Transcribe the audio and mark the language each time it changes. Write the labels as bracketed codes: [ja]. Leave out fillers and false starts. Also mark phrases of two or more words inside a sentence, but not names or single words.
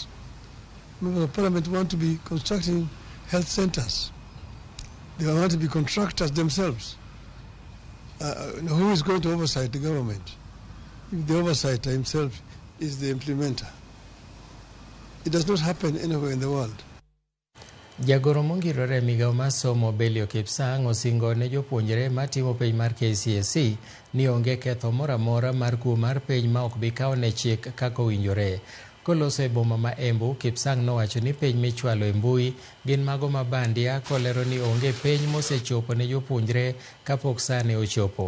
[en] Members of parliament want to be constructing health centers. They want to be contractors themselves. Who is going to oversight the government? If the oversighter himself is the implementer. It does not happen anywhere in the world. [luo] Jagoro mongirore migao mar somo Belio Kipsang osingo ne jopuonjre matimo penj mar KCSE ni onge ketho moramora mar kuo mar penj ma ok bi kawo ne chik kaka owinjore. Koloso e boma ma Embu, Kipsang nowacho ni penj michwalo e mbui gin mago mabandia, kolero ni onge penj mosechopo ne jopuonjre kapok sane ochopo.